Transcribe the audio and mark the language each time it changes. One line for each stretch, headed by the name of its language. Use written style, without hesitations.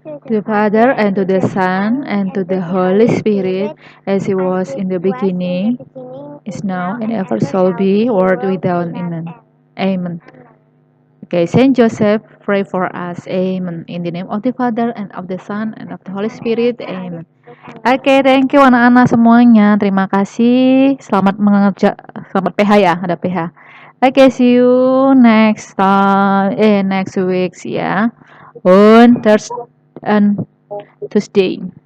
English: To the Father, and to the Son, and to the Holy Spirit, as it was in the beginning, is now, and ever shall be, world without end. Amen. Okay, Saint Joseph, pray for us. Amen. In the name of the Father, and of the Son, and of the Holy Spirit. Amen. Oke, thank you
Indonesian: anak-anak semuanya. Terima kasih. Selamat selamat PH ya, ada PH.
English: Oke, see you next time, next week ya. On Thursday and Tuesday.